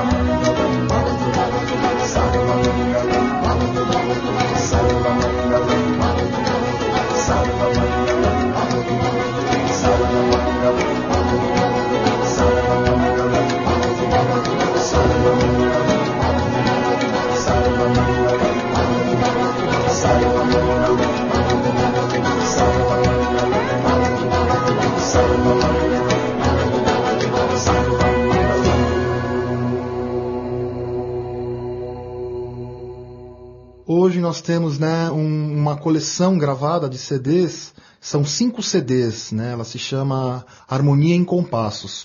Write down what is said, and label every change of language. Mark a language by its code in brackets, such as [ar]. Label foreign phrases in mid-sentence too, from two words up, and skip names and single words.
[sa] मङ्गलम्, सर्व मङ्गलम्, सर्व मङ्गलम्, सर्व मङ्गलम्, सर्व मङ्गलम्, सर्व मङ्गलम्, सर्व मङ्गलम्, सर्व मङ्गलम्, सर्व मङ्गलम्, सर्व [pt] Hoje nós temos, né, uma coleção gravada de CDs, são 5 CDs, né, ela se chama Harmonia em Compassos.